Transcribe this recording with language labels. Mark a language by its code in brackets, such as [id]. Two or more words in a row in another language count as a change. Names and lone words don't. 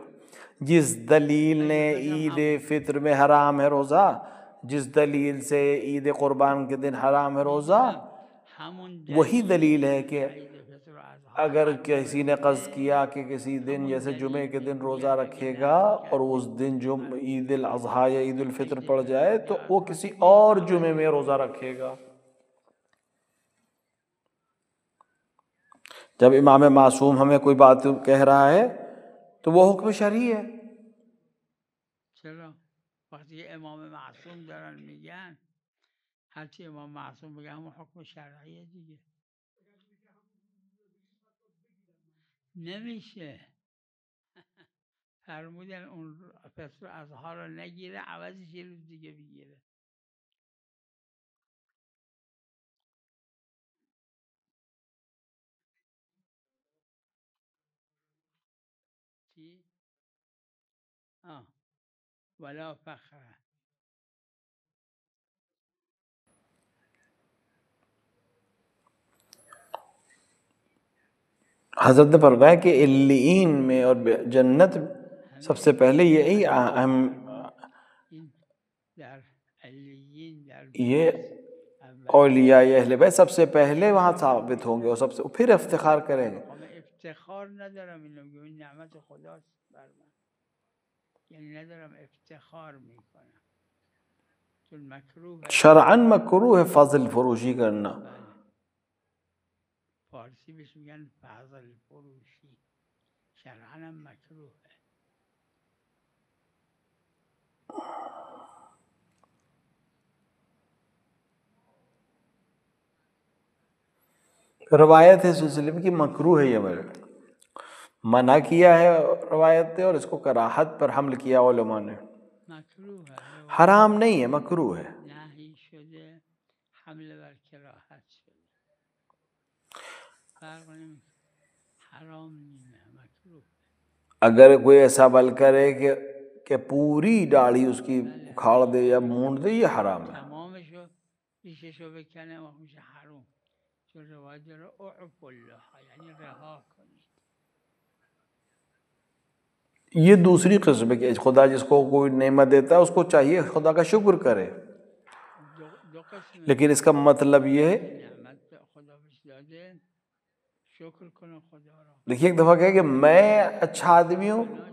[ur] جس دلیل نے عید فطر میں حرام ہے روزہ، جس دلیل سے عید قربان کے دن حرام ہے روزہ، وہی دلیل ہے کہ اگر کسی نے قصد کیا کہ کسی دن جیسے جمعے کے دن روزہ رکھے گا اور اس دن عید الاضحیٰ یا عید الفطر پڑ جائے تو وہ کسی اور جمعے میں روزہ رکھے گا۔ جب امام معصوم ہمیں کوئی بات کہہ رہا ہے تو وہ حکم شرعی ہے۔ [fa] چرا وقتی امام معصوم دارن میگن، هرچی امام معصوم بگه همون حکم شرعیه دیگه. نمیشه فرمودن اون فطر اضحیٰ رو نگیره، عوضش یه روز دیگه بگیره. چی؟ [ar] ولا فخر. [ur] حضرت نے فرمایا کہ علیین میں اور جنت سب سے پہلے یہی اہم، یہ اولیاء اہل بیت سب سے پہلے وہاں ثابت ہوں گے اور سب سے پھر افتخار کریں گے۔ [fa] افتخار ندارم، اینو میگم این نعمت خداست بر من، یعنی ندارم افتخار میکنم، چون مکروه [ur] شرعاً مکروه ہے فضل فروشی کرنا۔ [fa] فارسی بهش میگن فضل فروشی، شرعاً هم مکروه ہے۔ [ur] روایت ہے سلسلے میں کہ مکروہ ہے، یہ منع کیا ہے روایت نے، اور اس کو کراہت پر حمل کیا علماء نے۔ مکروه ہے، حرام نہیں ہے، مکروہ ہے۔ [fa] نهی شده، حمل بر کراهت شده، فرق نمیکنه، حرام نیست، مکروه۔ [ur] اگر کوئی ایسا عمل کرے کہ پوری داڑھی اس کی اکھاڑ دے یا مونڈ دے، یہ حرام ہے۔ [fa] تمامشو ریششو بکنه و میشه حرام، چون روایت داره [ar] اعف الله، [fa] یعنی رها کنی۔ [ur] یہ دوسری قسم ہے کہ خدا جس کو کوئی نعمت دیتا ہے اس کو چاہیے خدا کا شکر کرے، لیکن اس کا مطلب یہ ہے، دیکھیے ایک دفعہ کہے کہ میں اچھا آدمی ہوں،